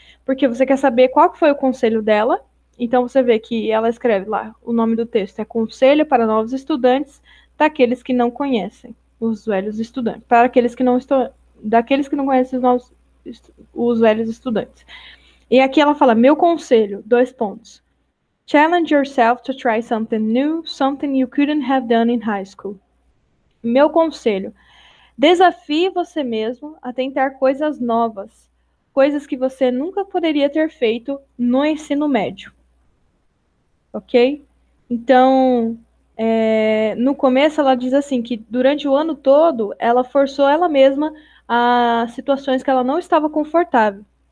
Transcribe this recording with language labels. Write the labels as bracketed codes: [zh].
[pt] Porque você quer saber qual que foi o conselho dela. Então você vê que ela escreve lá, o nome do texto é Conselho para Novos Estudantes, daqueles que não conhecem os velhos estudantes. Para aqueles que não estão, daqueles que não conhecem os velhos estudantes. E aqui ela fala, meu conselho, dois pontos. [en] Challenge yourself to try something new, something you couldn't have done in high school. [pt] Meu conselho: desafie você mesmo a tentar coisas novas, coisas que você nunca poderia ter feito no ensino médio, ok? Então, no começo ela diz assim que durante o ano todo ela forçou ela mesma a situações que ela não estava confortável.